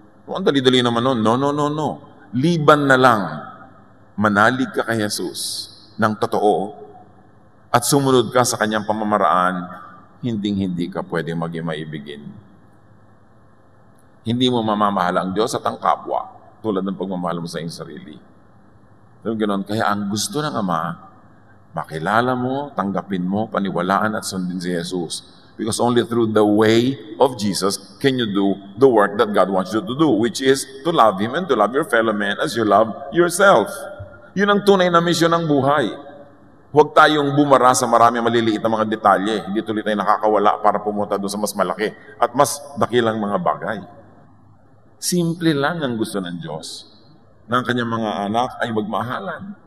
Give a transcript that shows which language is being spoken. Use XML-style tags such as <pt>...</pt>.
<tl>Ang dali-dali naman nun. No. Liban na lang, manalig ka kay Jesus ng totoo at sumunod ka sa Kanyang pamamaraan, hinding-hindi ka pwedeng maging maibigin. Hindi mo mamamahal ang Diyos at ang kapwa tulad ng pagmamahal mo sa iyong sarili. So, ganoon. Kaya ang gusto ng Ama, makilala mo, tanggapin mo, paniwalaan at sundin si Jesus.</tl> <en>Because only through the way of Jesus can you do the work that God wants you to do, which is to love Him and to love your fellow man as you love yourself.</en> <tl>Yun ang tunay na misyon ng buhay. Huwag tayong bumara sa marami maliliit na mga detalye. Hindi tuloy tayo nakakawala para pumunta doon sa mas malaki at mas dakilang mga bagay. Simple lang ang gusto ng Diyos na ang Kanyang mga anak ay magmahalan.</tl>